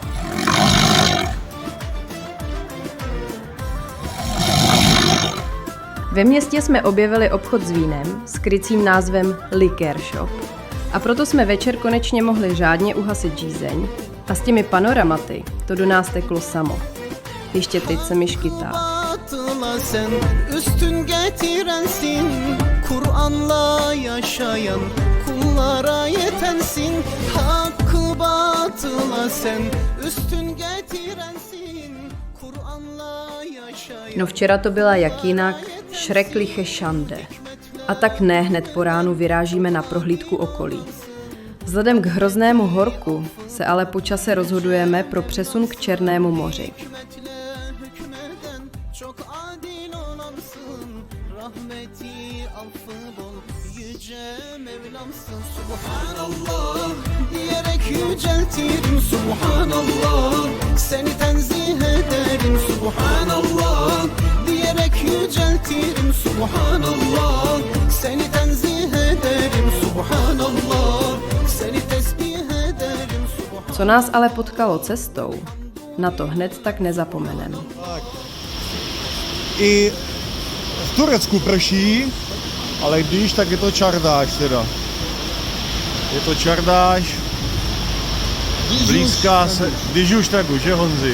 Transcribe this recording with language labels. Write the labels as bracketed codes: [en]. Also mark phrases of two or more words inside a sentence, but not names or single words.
[cs] Ve městě jsme objevili obchod s vínem s krycím názvem Liquor Shop. A proto jsme večer konečně mohli řádně uhasit žízeň a s těmi panoramaty to do nás teklo samo. Ještě teď se mi škytá. [tr] Batıla sen üstün getirensin Kur'an'la yaşayan kullara yetensin Hakkı batıla sen üstün getirensin Kur'an'la yaşayan. [cs] No včera to byla jak jinak [de] šrekliche šande. [cs] A tak ne hned po ránu vyrážíme na prohlídku okolí. Vzhledem k hroznému horku se ale po čase rozhodujeme pro přesun k Černému moři. [tr] Çok adil olansın rahmeti affı bol yüce Mevlamsın Subhanallah diyerek yüceltirim Subhanallah seni tenzih ederim Subhanallah diyerek yüceltirim Subhanallah seni tenzih ederim Subhanallah seni tesbih ederim Subhanallah. [cs] Co nás ale potkalo cestou, na to hned tak nezapomeneme. I v Turecku prší, ale když, tak je to čardáš teda. Je to čardáš, blízká se, když už tak už, že Honzi?